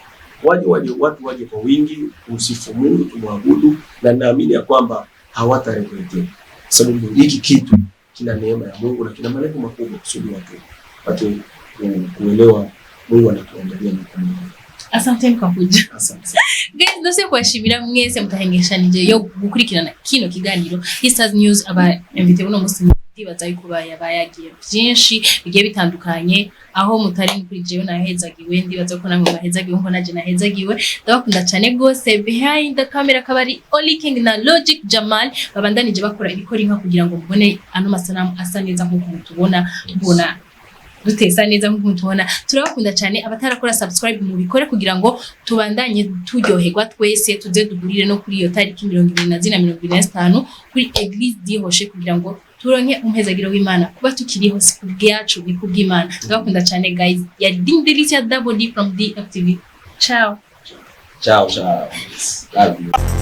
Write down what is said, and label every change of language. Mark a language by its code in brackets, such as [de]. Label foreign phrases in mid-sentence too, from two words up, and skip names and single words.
[sw] Watu waje kwa wingi, kumsifu Mungu, tumwabudu, na naamini ya kwamba hawataregrete. Sababu hiki kitu kina neema ya Mungu na kina malengo makubwa kusudi watu kuelewa Mungu anatuandalia mikono. Asante kwa kuja. Asante. [rn] Guys, ndose kwashimira mwese mutahengeshanije yo gukurikirana kino kiganiro Stars News aba invite uno musi ndibaza yuko bayagiye byinshi bigiye bitandukanye, aho mutari kuri jewe nahezagiwe, ndibaza ko namwe bahezagiwe nko naje nahezagiwe. Ndabakunda cyane gose. [en] Behind the camera [rn] kabari Only King na Logic Jamal babandanije bakora ibikora inka kugira ngo mubone ano masanamu asa neza nkuko mutubona, mbona dutesa neza nkuko mutubona. Turabakunda cyane, abatarakora subscribe mu bikore kugira ngo tubandanye turyoherwa twese, tuze dugurire no kuri iyo tariki 24 kuri Eglise Dihoshe kugira ngo turonke umhezagiro w'Imana kuba tukiriho si kubwacu ni kubw'Imana. Ndabakunda cyane guys. Yari Delicia Double D from DFTV. Ciao. [en] Ciao, ciao. Love you.